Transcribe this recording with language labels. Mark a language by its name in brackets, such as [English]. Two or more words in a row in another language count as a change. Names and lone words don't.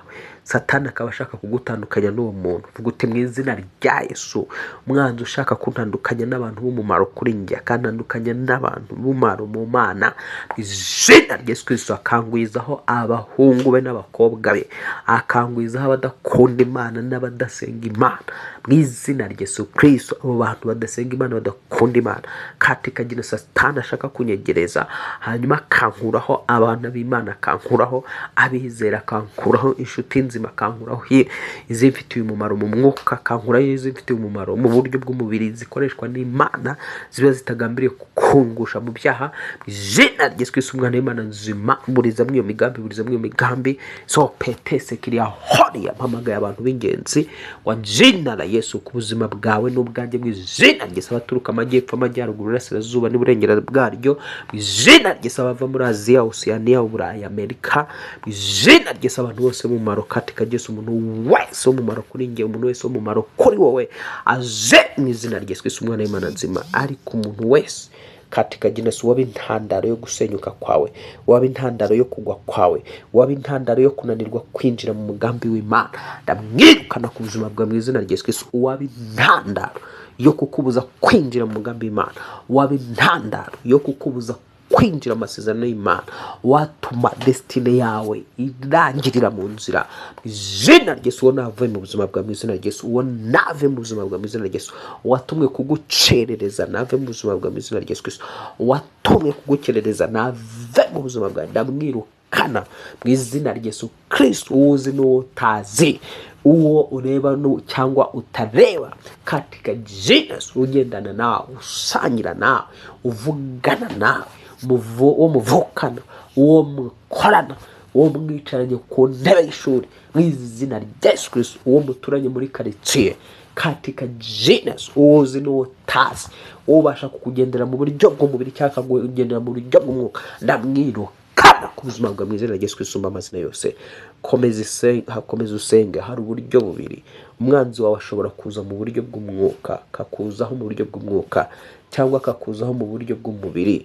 [Kinyarwanda] Satani akaba ashaka kugutandukanya n'uwo muntu. Vuga uti mu izina rya Yesu, umwanzi ushaka kuntandukanya n'abantu b'umumaro kuri njye, akantandukanya n'abantu b'umumaro mu Mana, mu izina rya Yesu Kristo akangwizaho abahungu be n'abakobwa be, akangwizaho abadakunda Imana n'abadasenga Imana mu izina rya Yesu Kristo. Abo bantu badasenga Imana, badakunda Imana, [Swahili] katika jina [Kinyarwanda] Satani ashaka kunyegereza, hanyuma akankuraho abana b'Imana, akankuraho abizera, akankuraho inshuti nzima, akankuraho izimfitiye umumaro mu mwuka, akankuraho izimfitiye umumaro mu buryo bw'umubiri, zikoreshwa n'Imana ziba zitagambiriye kukungusha mu byaha. Mu izina rya Yesu Kristo umwana w'Imana nzima, buriza muri iyo migambi, buriza muri iyo migambi. So petese kiriya horiya mpamagaye abantu b'ingenzi [Swahili] wa jina la Yesu [Kinyarwanda] ku buzima bwawe n'ubwanjye, mu izina rya Yesu. Abaturuka amajyepfo, amajyaruguru, iburasirazuba n'iburengera bwaryo, mu izina rya Yesu. Abava muri Aziya, Oceania, Uburayi, Amerika, mu izina rya Yesu. Abantu bose b'umumaro katika Yesu, umuntu wese w'umumaro kuri njye, umuntu wese w'umumaro kuri wowe, aze mu izina rya Yesu Kristo umwana w'Imana nzima. Ariko umuntu wese [Swahili] katika jina [Kinyarwanda] Yesu. Waba intandaro yo gusenyuka kwawe, waba intandaro yo kugwa kwawe, waba intandaro yo kunanirwa kwinjira mu mugambi w'Imana, ndamwirukana ku buzima bwawe mu izina rya Yesu Kristo. Waba intandaro yo kukubuza kwinjira mu mugambi w'Imana, waba intandaro yo kukubuza kwinjira mu masezerano y'Imana, watuma destiny yawe irangirira mu nzira, mu izina rya Yesu. Uwo nave mu buzima bwawe mu izina rya Yesu. Uwo nave mu buzima bwawe mu izina rya Yesu. Watumwe kugucerereza nave mu buzima bwawe mu izina rya Yesu Kristo. Watumwe kugucerereza nave mu buzima bwawe, ndamwirukana mu izina rya Yesu Kristo. Uzi n'utazi, uwo ureba cyangwa utareba, [Swahili] katika jina Yesu. [Kinyarwanda] Ugendana nawe, usangira nawe, uvugana nawe, uwo muvukana, uwo mukorana, uwo mwicaranye ku ntebe y'ishuri mu izina rya Yesu Kristo. Uwo muturanye muri karitsiye, [Swahili] katika jina Yesu. [Kinyarwanda] Uzi n'utazi, ubasha kukugendera mu buryo bw'umubiri cyangwa kugendera mu buryo bw'umwuka, ndamwirukana ku buzima bwawe mu izina rya Yesu Kristo. Amazina yose komeza usenge. Hari uburyo bubiri. Umwanzi wawe ashobora kuza mu buryo bw'umwuka, akakuzaho mu buryo bw'umwuka, cyangwa akakuzaho mu buryo bw'umubiri.